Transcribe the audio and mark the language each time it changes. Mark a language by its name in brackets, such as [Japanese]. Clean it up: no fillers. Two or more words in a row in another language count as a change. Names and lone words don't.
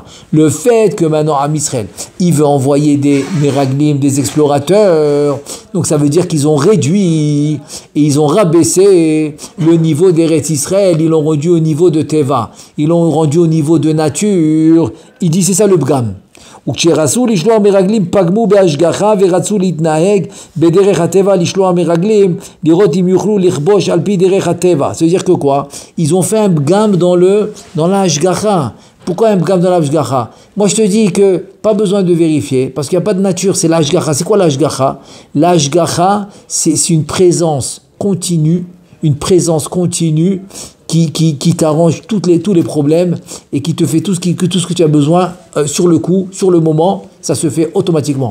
[French] Le fait que maintenant Am Israël, il veut envoyer des Meraglim, des explorateurs, donc ça veut dire qu'ils ont réduit et ils ont rabaissé le niveau d'Eretz Israël, ils l'ont rendu au niveau de Teva, ils l'ont rendu au niveau de nature. Il dit c'est ça le Bgam. [Hebrew] וכשרצו לשלוח מרגלים פגמו בהשגחה ורצו להתנהג בדרך הטבע לשלוח מרגלים לראות אם יוכלו לכבוש על פי דרך הטבע. [French] Ça veut dire que quoi? Ils ont fait un bgam dans la hashgacha. Pourquoi un bgam dans la hashgacha? Moi je te dis que pas besoin de vérifier parce qu'il n'y a pas de nature, c'est la hashgacha. C'est quoi la hashgacha? La hashgacha, c'est une présence continue, qui t'arrange tous les problèmes et qui te fait tout ce que tu as besoin sur le coup, sur le moment, ça se fait automatiquement.